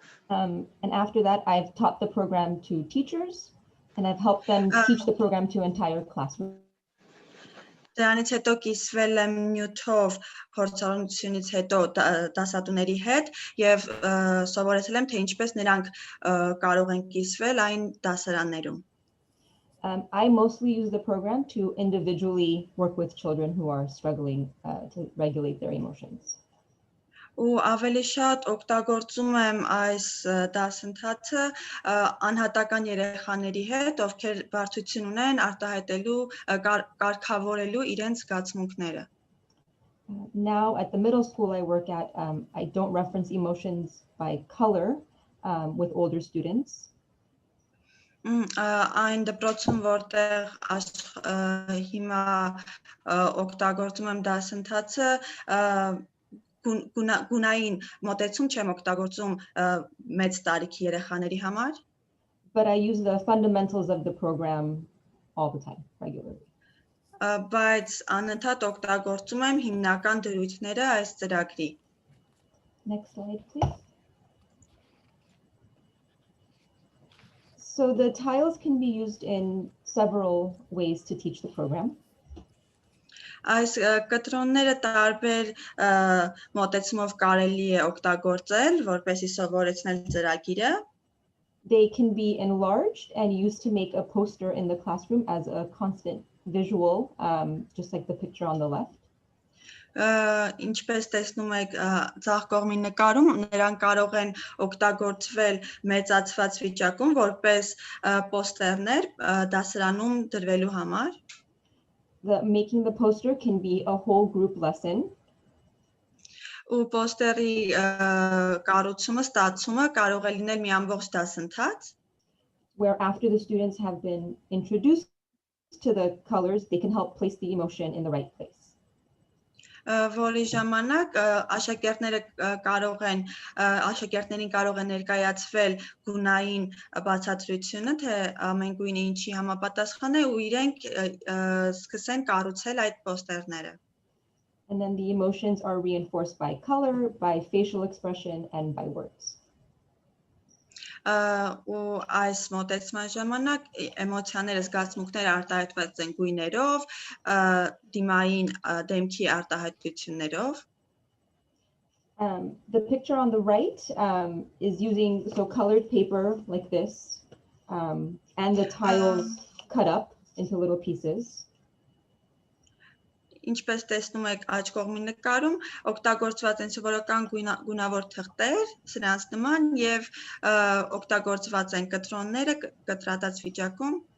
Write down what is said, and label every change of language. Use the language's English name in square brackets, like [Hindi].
[English] And after that, I've taught the program to teachers, and I've helped them teach the program to entire classrooms. [Armenian] Դրանից հետո կիսվել եմ նյութով փորձառությունից հետո դասատուների հետ եւ սովորեցել եմ թե ինչպես նրանք կարող են կիսվել այն դասարաններում. [English] I mostly use the program to individually work with children who are struggling to regulate their emotions. [Armenian] Ու ավելի շատ օգտագործում եմ այս դասընթացը անհատական երեխաների հետ, ովքեր բարդություն ունեն արտահայտելու, կարգավորելու իրենց զգացմունքները. [English] Now at the middle school I work at, I don't reference emotions by color with older students. [Armenian] Այն դպրոցում, որտեղ հիմա օգտագործում եմ դասընթացը, գունային մոտեցում չեմ օգտագործում մեծ տարիքի երեխաների համար. [English] But I use the fundamentals of the program all the time, regularly. [Armenian] Բայց անընդհատ օգտագործում եմ հիմնական դրույթները այս ծրագրի. [English] Next slide, please. So the tiles can be used in several ways to teach the program. [Armenian] Այս կտրոնները տարբեր մոտեցումով կարելի է օգտագործել, որպեսզի սովորեցնել ծրագիրը. [English] They can be enlarged and used to make a poster in the classroom as a constant visual, just like the picture on the left. [Armenian] Ինչպես տեսնում եք ձախ կողմի նկարում, նրանք կարող են օգտագործվել մեծացված վիճակում, որպես պոստերներ դասարանում դրվելու համար. [English] Making the poster can be a whole group lesson. [Armenian] Ու պոստերի կառուցումը, ստացումը կարող է լինել մի ամբողջ դասընթաց. [English] Where after the students have been introduced to the colors, they can help place the emotion in the right place. [Armenian] Որի ժամանակ աշակերտներին կարող է ներկայացվել գունային բացատրությունը, թե ամեն գույնը ինչի համապատասխան է ու իրենք սկսեն կառուցել այդ պոստերները. [English] And then the emotions are reinforced by color, by facial expression, and by words. [Armenian] Ու այս մոտեցման ժամանակ էմոցիաները, զգացմունքները արտահայտված են գույներով, դիմային դեմքի արտահայտություններով. [English] The picture on the right is using colored paper like this, and the tiles cut up into little pieces. [Armenian] Ինչպես տեսնում եք աջ կողմի նկարում, օգտագործված են սովորական գունավոր թղթեր, սրանց նման եւ օգտագործված են կտրոնները կտրատած վիճակում.